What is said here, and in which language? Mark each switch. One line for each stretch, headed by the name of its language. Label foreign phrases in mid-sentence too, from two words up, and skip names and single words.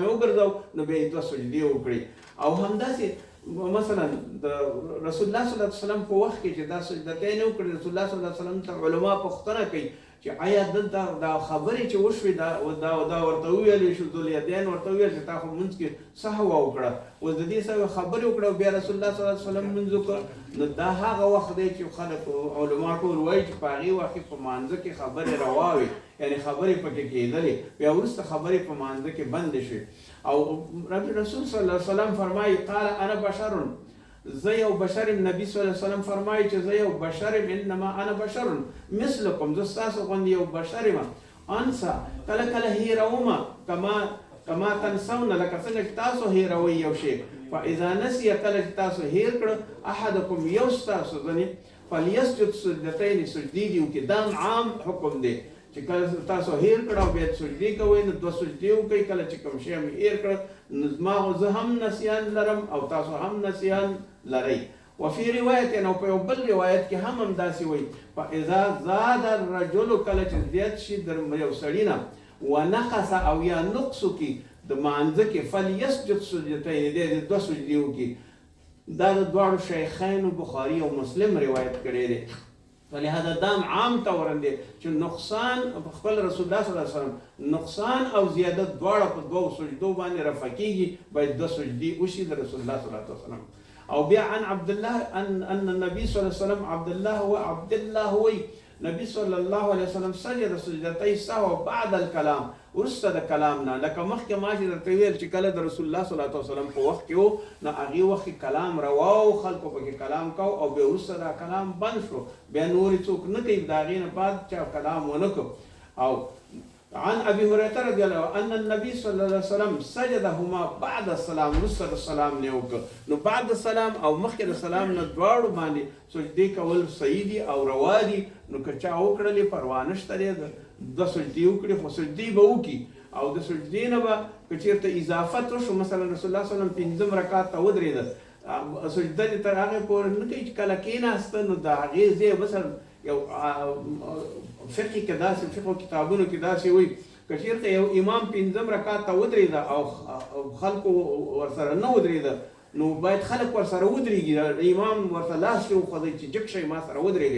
Pashto: وګرځو نو به 2 سجدې وکړي او همداسې مثلا د رسول الله صلی الله علیه وسلم په وخت کې چې دا سجدتین وکړي رسول الله صلی الله علیه وسلم ته علما پوښتنه کوي چې آیا دلته دا خبرې چې وشوې دا ورته وویلې شو ذوالیدین ورته وویل چې تا خو منځ کې سهو وکړه اوس د دې سره خبرې وکړه بیا رسول الله صلی الله علیه وسلم منځ وکړه نو دا هغه وخت دی چې خلک علما ټول وایي چې په هغې وخت کې په مانځه کې خبرې روا وي یعنې خبرې پکې کېدلې بیا وروسته خبرې په مانځه کې بندې شوې او رسول صلی الله علیه وسلم فرمایي
Arabic: قال انا بشر
Pashto: زه یو بشر نبی صلی الله علیه وسلم فرمایي چې زه یو بشر
Arabic: انما انا بشر مثلکم
Pashto: زه ستاسو غوندې یو بشر یم انسا کله کله هیرومه
Arabic: کما تنسون
Pashto: لکه څنګه چې تاسو هیروئ یو شی
Arabic: فاذا نسي
Pashto: کله چې تاسو هیر کړه احدکم یو ستاسو ځنې
Arabic: فلیسجد سجدتین
Pashto: سجدې دي وکړي دا عام حکم دی چې کله تاسو هیر کړه او بیا سجدې کوئ نو 2 سجدې وکړئ کله چې کوم شی مې هیر کړه نو زما زه هم نسیان لرم او تاسو هم نسیان لرئ وفي روایت او په بل روایت کې هم همداسې وایي
Arabic: فاذا زاد الرجل
Pashto: کله چې زیات شي د یو سړي نه ونقص او یا نقص کی د مانځه کې
Arabic: فلیسجد سجدتین
Pashto: دې دوه سجدې وکړي. دا د دواړو شیخینو بخاري او مسلم روایت کړی دی. فلهذا دام عام تورن دی چې نقصان خپل رسول الله صلی الله علیه وسلم نقصان او زیادت دواړه په دوه سجدو باندې رفع کیږي، باید دوه سجدې وشي د رسول الله صلی الله علیه وسلم. او بیا
Arabic: عن عبد الله ان النبي صلی الله علیه وسلم
Pashto: عبد الله وی نبی صلی الله علیه وسلم
Arabic: سجد سجدتي سهو بعد الكلام،
Pashto: ورسته د کلام نه، لکه مخکې ما چې درته ویل چې کله د رسول الله صلی الله علیه وسلم په وخت کې و نو هغې وخت کې کلام روا و، خلکو پکې کلام کو او بیا وروسته دا کلام بند شو، بیا نورې څوک نه کوي د هغې نه بعد چا کلام ونه کړو.
Arabic: او عن ابي هريره رضي الله عنه ان النبي صلى الله عليه وسلم سجدهما بعد السلام،
Pashto: وروسته د سلام نه وکړه. نو
Arabic: بعد السلام
Pashto: او مخکې د سلام نه دواړو باندې سجدې کول صحیح دي او روا دي. نو که چا وکړلې پروا نشته دی، دوه سجدې وکړي خو سجدې به وکړي. او د سجدې نه به که چېرته اضافت وشو، مثلا رسول الله صلی الله علیه وسلم 5 رکعات ته ودرېده، سجده دې تر هغې پورې نه کوي چې کله کېناسته نو د هغې ځای بس یو فقه کې داسې فقه کتابونو کې داسې وایي که چېرته یو امام 5 رکعات ته ودرېده او خلکو ورسره نه ودرېده نو باید خلک ورسره ودرېږي، امام ورته لاس وښودی چې جګ شئ ما سره ودرېږئ.